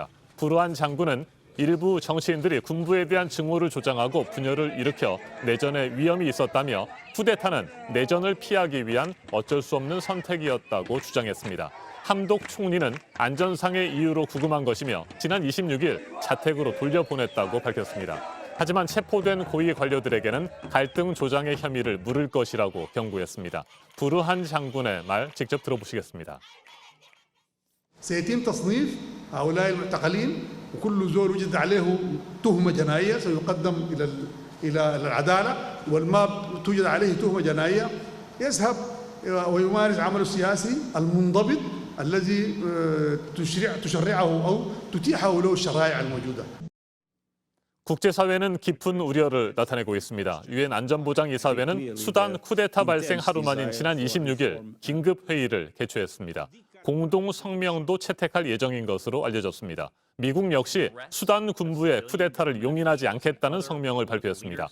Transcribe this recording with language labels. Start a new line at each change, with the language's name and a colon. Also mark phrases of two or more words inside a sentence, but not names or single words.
Korean: 부르한 장군은 일부 정치인들이 군부에 대한 증오를 조장하고 분열을 일으켜 내전에 위험이 있었다며 쿠데타는 내전을 피하기 위한 어쩔 수 없는 선택이었다고 주장했습니다. 함독 총리는 안전상의 이유로 구금한 것이며 지난 26일 자택으로 돌려보냈다고 밝혔습니다. 하지만 체포된 고위 관료들에게는 갈등 조장의 혐의를 물을 것이라고 경고했습니다. 부르한 장군의 말 직접 들어보시겠습니다.
Arabic: سيتم تصنيف هؤلاء المعتقلين وكل زول وجد عليه تهمة جنائية سيقدم إلى العدالة والما توجد عليه تهمة جنائية يذهب ويمارس عمله السياسي المنضبط الذي تشرعه أو تتيحه له الشرائع الموجودة.
Korean: 국제사회는 깊은 우려를 나타내고 있습니다. 유엔 안전보장이사회는 수단 쿠데타 발생 하루 만인 지난 26일 긴급회의를 개최했습니다. 공동 성명도 채택할 예정인 것으로 알려졌습니다. 미국 역시 수단 군부의 쿠데타를 용인하지 않겠다는 성명을 발표했습니다.